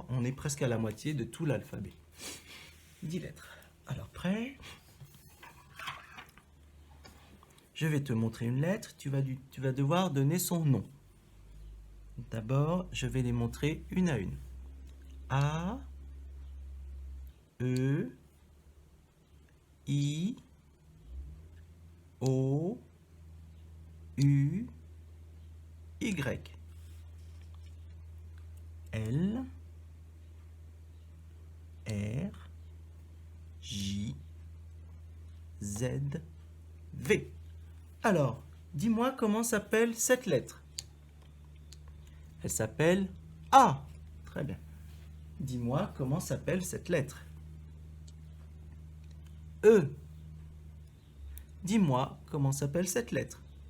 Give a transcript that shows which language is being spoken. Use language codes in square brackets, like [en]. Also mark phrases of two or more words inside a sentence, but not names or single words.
[fr] On est presque à la moitié de tout l'alphabet. 10 lettres. Alors, prêt? Je vais te montrer une lettre. Tu vas devoir donner son nom. D'abord, je vais les montrer une à une. A, E, I, O, U, Y. L, R, J, Z, V. Alors, dis-moi comment s'appelle cette lettre. Elle s'appelle A. Très bien. Dis-moi comment s'appelle cette lettre. E. Dis-moi comment s'appelle cette lettre.